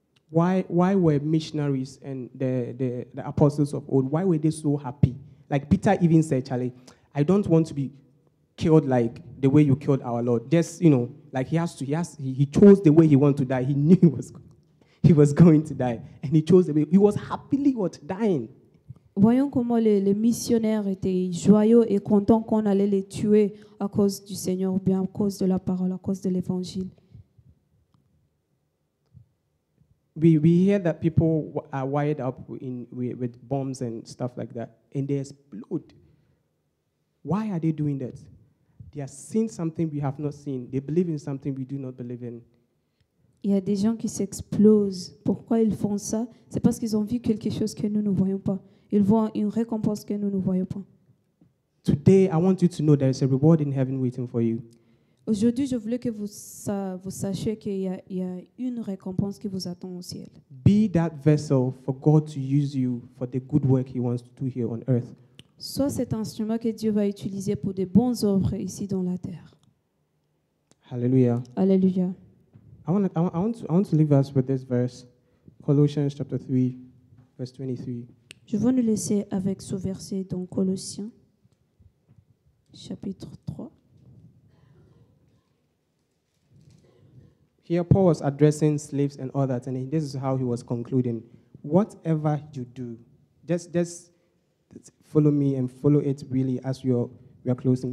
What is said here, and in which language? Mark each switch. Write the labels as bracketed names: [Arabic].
[English] Why were missionaries and the apostles of old, why were they so happy? Like Peter even said, Charlie, I don't want to be killed like the way you killed our Lord. Just, like he chose the way he wanted to die. He knew he was going to die. And he chose the way. He was happily dying. [French] Voyons comment les missionnaires étaient joyeux et contents qu'on allait les tuer à cause du Seigneur, ou bien à cause de la parole, à cause de l'évangile. [English] We hear that people are wired up with bombs and stuff like that, and they explode. Why are they doing that? They are seeing something we have not seen. They believe in something we do not believe in. [French] Il y a des gens qui s'explosent. Pourquoi ils font ça? C'est parce qu'ils ont vu quelque chose que nous ne voyons pas. Ils voient une récompense que nous ne voyons pas. [English] Today, I want you to know there is a reward in heaven waiting for you. [French] Aujourd'hui, je voulais que vous sachiez qu'il y a une récompense qui vous attend au ciel. [English] Be that vessel for God to use you for the good work He wants to do here on earth. [French] Sois cet instrument que Dieu va utiliser pour de bonnes œuvres ici dans la terre. [English] Hallelujah. [French] Alléluia. [English] I want to leave us with this verse, Colossians chapter 3, verse 23. [French] Je veux nous laisser avec ce verset dans Colossiens, chapitre 3. [English] Here, Paul was addressing slaves and all that, and this is how he was concluding. Whatever you do, just follow me and follow it really as we are closing.